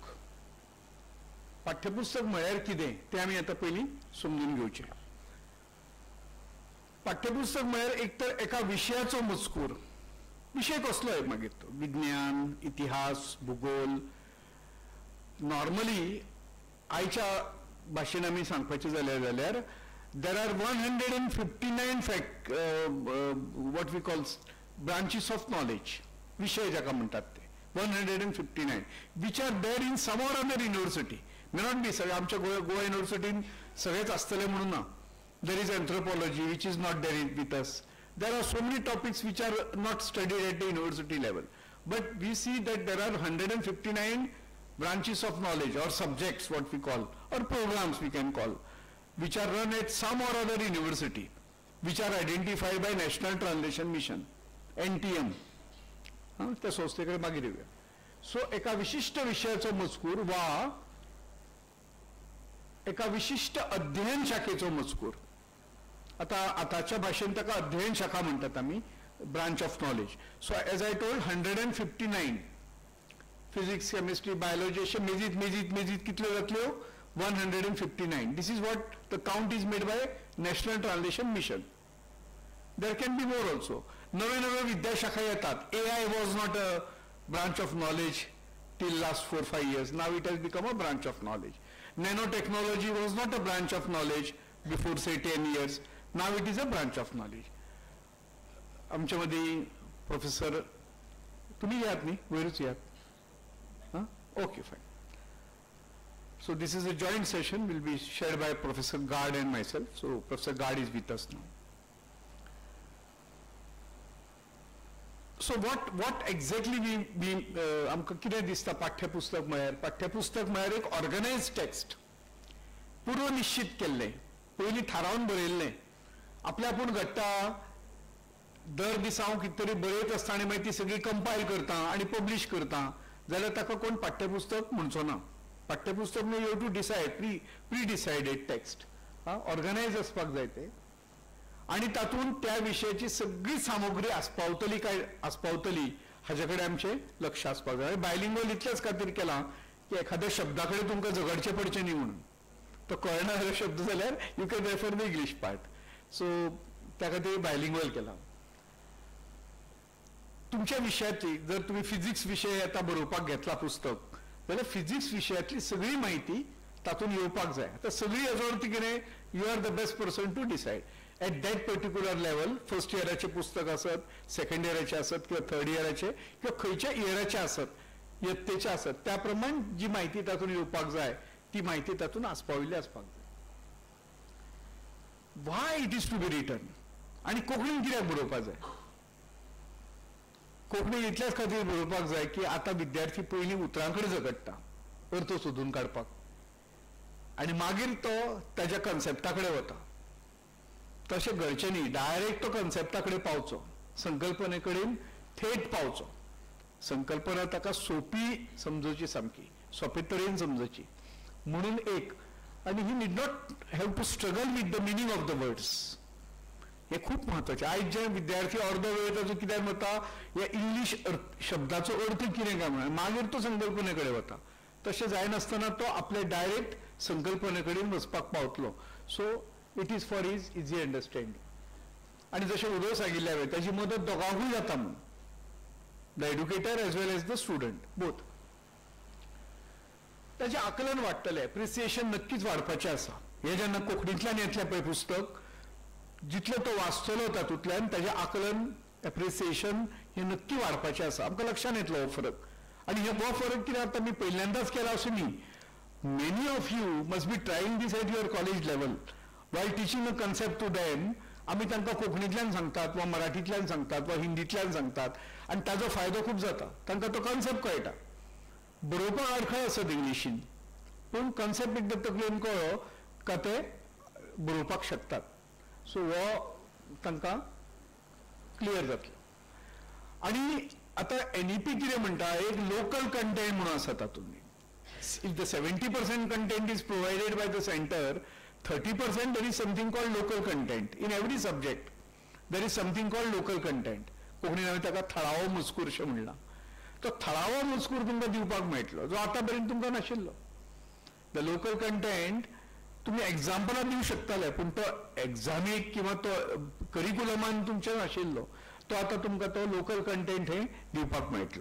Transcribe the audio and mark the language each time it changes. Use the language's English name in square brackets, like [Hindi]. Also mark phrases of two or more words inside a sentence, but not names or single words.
[Konkani] पाठ्यपुस्तक म्हळ्यार कितें तें आमी आतां पयलीं समजून घेवचें. पाठ्यपुस्तक म्हळ्यार एक तर एका विशयाचो मजकूर. विशय कसलोय मागीर तो, विज्ञान, इतिहास, भूगोल. नॉर्मली आयच्या भाशेन आमी सांगपाचें जाल्यार [English] there are 159 what we call branches of knowledge, [Konkani] विषय जाका म्हणटात ते 159, [English] which are there in some or other university. May not be [Konkani] सगळे आमच्या गोवा युनिव्हर्सिटीन सगळेच आसतले म्हणून ना. [English] There is anthropology which is not there with us. There are so many topics which are not studied at the university level. But we see that there are 159 branches of knowledge or subjects, what we call, or programs we can call, which are run at some or other university, which are identified by National Translation Mission, NTM. [Konkani] त्या संस्थेकडे मागीर येऊया. सो एका विशिष्ट विषयाचो मजकूर वा एका विशिष्ट अध्ययन शाखेचो मजकूर. आताच्या भाषेन ताका अध्ययन शाखा म्हणटात आमी, [English] branch of knowledge. so as I told [Konkani] 159 फिजिक्स, केमिस्ट्री, बायोलॉजी अशे मेजीत कितल्यो जातल्यो 159. [English] This is what the count is made by National Translation Mission. There can be more also. [Konkani] नवे विद्याशाखा येतात. [English] AI was not a branch of knowledge till last 4-5 years. Now it has become a branch of knowledge. Nanotechnology was not a branch of knowledge before say 10 years. Now it is a branch of knowledge. [Konkani] आमच्या मध्ये प्रोफेसर तुम्ही यात न्ही, वयरूच यात. [English] OK, fine. So this is a joint session, will be shared by Professor Gard and myself. So Professor Gard is with us now. so what exactly we [Konkani] आमकां कितें दिसता पाठ्यपुस्तक म्हळ्यार एक [English] organised text, [Konkani] पूर्व निश्चित केल्लें, पयलीं थारावन बरयल्लें, आपल्या आपूण घडटा, दर दिसा हांव कितें तरी बरयत आसता आनी मागीर ती सगळी कंपायल करता आनी पब्लीश करता, जाल्यार ताका कोण पाठ्यपुस्तक म्हणचो ना. पाठ्यपुस्तक [English] you have to decide pre decided text, [Konkani] ऑर्गनायज आसपाक जाय तें, आणि तातूंत त्या विशयाची सगळी सामुग्री आस्पावतली काय आस्पावतली हाचे कडेन आमचें लक्ष आसपाक जाय. बायलिंग्वल इतलेच खातीर केलां की एखाद्या शब्दा कडेन तुमकां झगडचें पडचें न्ही म्हणून. तो कळना शब्द जाल्यार [English] you can refer the English part. [Konkani] सो त्या खातीर बायलिंग्वल केलां. तुमच्या विशयातली जर तुम्ही फिजिक्स विशय आता बरोवपाक घेतला पुस्तक, जाल्यार फिजिक्स विशयातली सगळी माहिती तातूंत येवपाक जाय. आतां सगळी हेजो अर्थ कितें, [English] you are the best person to decide at that particular level. [Konkani] फर्स्ट इयराचें पुस्तक आसत, सेकंड इयराचें आसत किंवा थर्ड इयराचें किंवा खंयच्या इयराचें आसत, यत्तेचें आसत, त्या प्रमाण जी माहिती तातूंत येवपाक जाय ती माहिती तातूंत आस्पाविल्ली आसपाक जाय. [English] why it is to be written, [Konkani] आनी कोंकणीन कित्याक बरोवपाक जाय. कोंकणी इतल्याच खातीर बरोवपाक जाय की आतां विद्यार्थी पयलीं उतरां कडेन झगडटा अर्थ सोदून काडपाक, आनी मागीर तो ताच्या कन्सेप्टा कडेन वता. तशें घडचें न्ही, डायरेक्ट तो कन्सेप्टा कडेन पावचो, संकल्पने कडेन थेट पावचो. संकल्पना ताका सोपी समजूची, सामकी सोंपे तरेन समजूची म्हणून एक. [English] आनी he need not have to struggle with the meaning of the words. [Konkani] हे खूप महत्वाचे. आयज जे विद्यार्थी अर्द वेळ ताचो कित्याक वता, ह्या इंग्लीश शब्दाचो अर्थ कितें काय म्हणून मागीर तो संकल्पने कडेन वता. तशें जायनासतना तो आपले डायरेक्ट संकल्पने कडेन वचपाक पावतलो. [English] so it is for is easy understanding. [Konkani] आनी जशें उदय सांगिल्लें हांवें, ताची मदत दोगांकूय जाता म्हणून, [English] the educator as well as the student both. [Konkani] ताचें आकलन वाडटलें, एप्रिसिएशन नक्कीच वाडपाचें आसा. हें जेन्ना कोंकणींतल्यान येतलें पळय पुस्तक, जितलो तो वाचतलो तातूंतल्यान ताचें आकलन, एप्रिसिएशन हें नक्की वाडपाचें आसा. आमकां लक्षांत येतलो हो फरक. आनी हो फरक कितें आतां मी पहिल्यांदाच केला अशें न्ही. [English] many of you must be trying this at your college level. while teaching a concept to them, [Konkani] आमी तांकां कोंकणींतल्यान सांगतात वा मराठींतल्यान सांगतात वा हिंदींतल्यान सांगतात, आनी ताजो फायदो खूब जाता. तांकां तो कन्सेप्ट कळटा. बरोवपाक अडखळ आसत इंग्लिशीन, पूण कन्सेप्ट एकदां तकलेन कळ्ळो का ते बरोवपाक शकतात. सो हो तांकां क्लियर जातलो. आनी आतां NEP कितें म्हणटा, एक [English] local content [Konkani] म्हणून आसा तातूंत. [English] if the 70% content is provided by the centre, 30% there is something called local content. In every subject there is something called local content. [Konkani] कोंकणीन हांवें ताका थळावो मजकूर अशें म्हणलां. तो थळावो मजकूर तुमकां दिवपाक मेळटलो, जो आतां पर्यंत तुमकां नाशिल्लो. [English] the local content [Konkani] तुम्ही एग्जाम्पलां दिवंक शकताले, पूण तो एग्जामीक किंवा तो करिक्युलमान तुमचे नाशिल्लो. तो आतां तुमकां तो [English] local content [Konkani] हे दिवपाक मेळटलो.